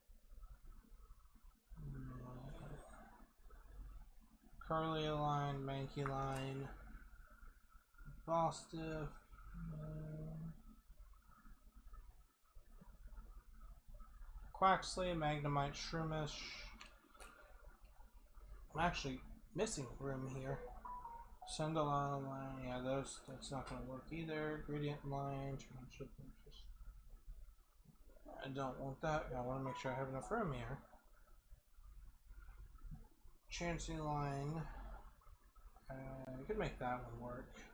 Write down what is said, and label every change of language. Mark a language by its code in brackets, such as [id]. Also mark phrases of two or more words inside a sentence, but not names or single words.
[en] Curlia Line, Mankey Line, Bostif, Quaxley, Magnemite, Shroomish. I'm actually missing room here. Sundial Line, yeah, that's not gonna work either. Gradient Line, I don't want that. I want to make sure I have enough room here. Chansey Line, I could make that one work.